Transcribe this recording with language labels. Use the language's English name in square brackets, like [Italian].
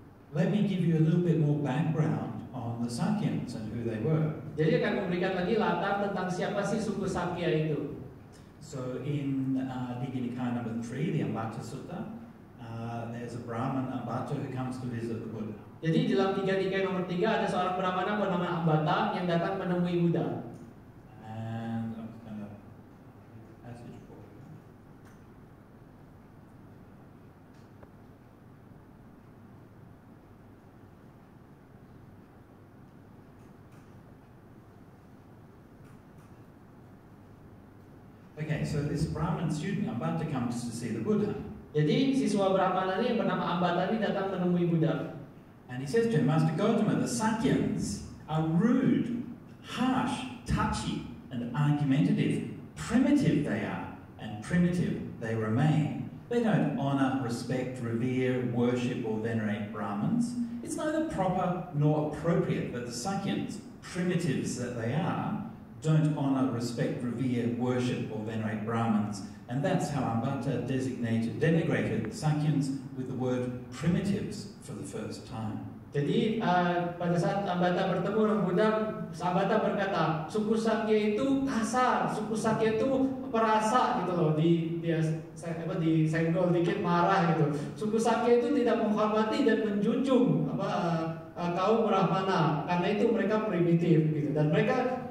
[English] Let me give you a little bit more background on the Sakyans and who they were. [Indonesian] Jadi akan memberikan lagi latar tentang siapa sih suku Sakya itu. [English] So in Digha Nikaya number 3, the Ambata Sutta, there's a Brahman Ambata who comes to visit the Buddha. [Indonesian] Jadi dalam Digha Nikaya nomor 3 ada seorang Brahmana bernama Ambata yang datang menemui Buddha. [English] And I'm just going to passage for you. Okay, so this Brahmin student Ambata comes to see the Buddha. [Indonesian] Jadi siswa Brahmana ini yang bernama Ambata ini datang menemui Buddha. [English] And he says to him, Master Gautama, the Sakyans are rude, harsh, touchy, and argumentative. Primitive they are, and primitive they remain. They don't honour, respect, revere, worship, or venerate Brahmins. It's neither proper nor appropriate that the Sakyans, primitives that they are, don't honour, respect, revere, worship, or venerate Brahmins. And that's how Ambata denigrated Sakyans with the word primitives for the first time. [Indonesian] Jadi pada saat Ambata bertemu dengan Buddha, Ambata berkata, suku Sakya itu kasar, suku Sakya itu perasa gitu loh, disenggol dikit marah gitu. Suku Sakya itu tidak menghormati dan menjunjung kaum Brahmana, karena itu mereka primitif gitu, dan mereka